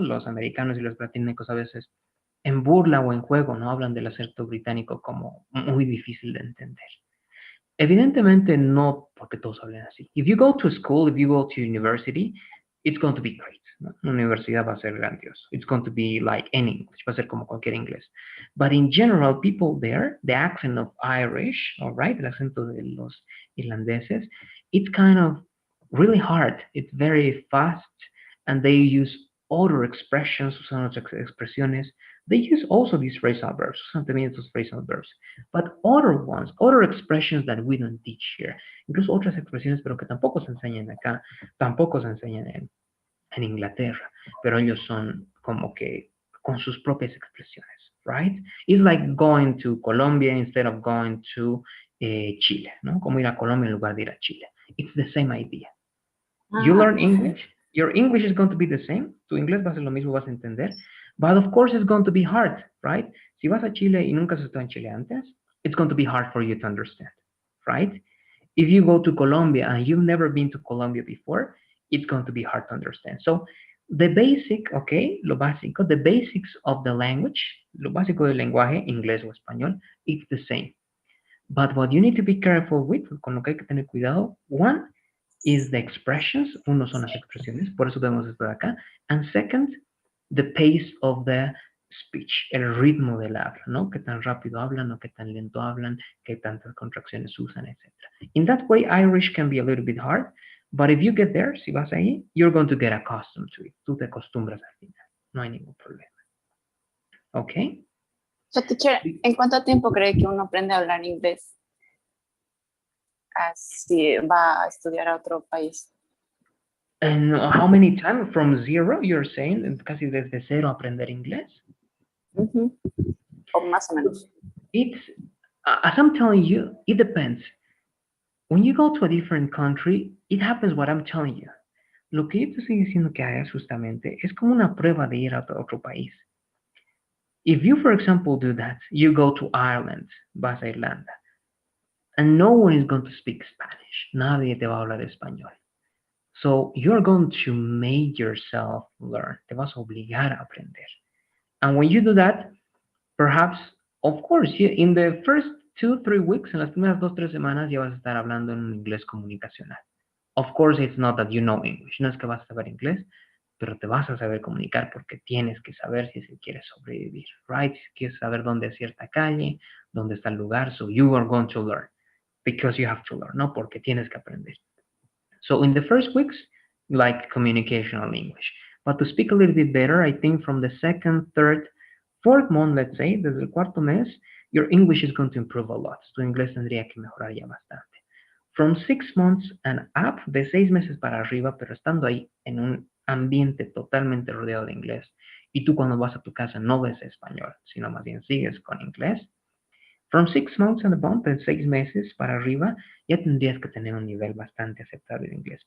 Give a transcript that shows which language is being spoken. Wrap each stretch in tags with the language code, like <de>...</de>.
<es>Los americanos y los británicos a veces en burla o en juego, ¿no? Hablan del acento británico como muy difícil de entender. Evidentemente no porque todos hablen así.</es> <en>If you go to school, if you go to university, it's going to be great.</en> <es>¿No? Una universidad va a ser grandioso.</es> <en>It's going to be like any English,</en> <es>va a ser como cualquier inglés.</es> <en>But in general, people there, the accent of Irish, all right,</en> <es>el acento de los irlandeses,</es> <en>it's kind of really hard. It's very fast, and they use other expressions,</en> <es>usan otras expresiones.</es> <en>They use also these phrasal verbs,</en> <es>usan también estos phrasal verbs.</es> <en>But other ones, other expressions that we don't teach here,</en> <es>incluso otras expresiones, pero que tampoco se enseñan acá, tampoco se enseñan en Inglaterra, pero ellos son como que con sus propias expresiones, right?</es> <en>It's like going to Colombia instead of going to Chile, ¿no?</en> <es>Como ir a Colombia en lugar de ir a Chile.</es> <en>It's the same idea. You Ah, learn English, your English is going to be the same,</en> <es>tu inglés va a ser lo mismo, vas a entender,</es> <en>but of course it's going to be hard, right?</en> <es>Si vas a Chile y nunca has estado en Chile antes,</es> <en>it's going to be hard for you to understand, right? If you go to Colombia and you've never been to Colombia before, it's going to be hard to understand. So the basic, okay,</en> <es>lo básico,</es> <en>the basics of the language,</en> <es>lo básico del lenguaje, inglés o español,</es> <en>it's the same. But what you need to be careful with,</en> <es>con lo que hay que tener cuidado,</es> <en>one is the expressions,</en> <es>uno son las expresiones, por eso debemos estar acá,</es> <en>and second, the pace of the speech,</en> <es>el ritmo del habla, ¿no? Qué tan rápido hablan o qué tan lento hablan, qué tantas contracciones usan, etc.</es> <en>In that way, Irish can be a little bit hard, but if you get there,</en> <es>si vas ahí,</es> <en>you're going to get accustomed to it.</en> <es>Tú te acostumbras al final, no hay ningún problema. ¿Ok? so teacher, ¿en cuánto tiempo cree que uno aprende a hablar inglés? Así va a estudiar a otro país.</es> <en>And how many times from zero, you're saying,</en> <es>casi desde cero aprender inglés? Ujú. O más o menos.</es> <en>It's, as I'm telling you, it depends. When you go to a different country, it happens what I'm telling you.</en> <es>Lo que yo te estoy diciendo que hagas justamente es como una prueba de ir a otro país.</es> <en>If you, for example, do that, you go to Ireland,</en> <es>vas a Irlanda,</es> <en>and no one is going to speak Spanish.</en> <es>Nadie te va a hablar español.</es> <en>So you're going to make yourself learn.</en> <es>Te vas a obligar a aprender.</es> <en>And when you do that, perhaps, of course, in the first 2, 3 weeks,</en> <es>en las primeras 2, 3 semanas, ya vas a estar hablando en un inglés comunicacional.</es> <en>Of course, it's not that you know English.</en> <es>No es que vas a saber inglés, pero te vas a saber comunicar porque tienes que saber si es que quieres sobrevivir, right? Si quieres saber dónde es cierta calle, dónde está el lugar,</es> <en>so you are going to learn</en> <es>because you have to learn, no porque tienes que aprender.</es> <en>So in the first weeks, like communicational English. But to speak a little bit better, I think from the second, third, fourth month, let's say,</en> <es>desde el cuarto mes,</es> <en>your English is going to improve a lot.</en> <es>Tu inglés tendría que mejorar ya bastante.</es> <en>From 6 months and up,</en> <es>de 6 meses para arriba, pero estando ahí en un ambiente totalmente rodeado de inglés, y tú cuando vas a tu casa no ves español, sino más bien sigues con inglés,</es> <en>from 6 months and above,</en> <es>de 6 meses para arriba, ya tendrías que tener un nivel bastante aceptable de inglés.</es>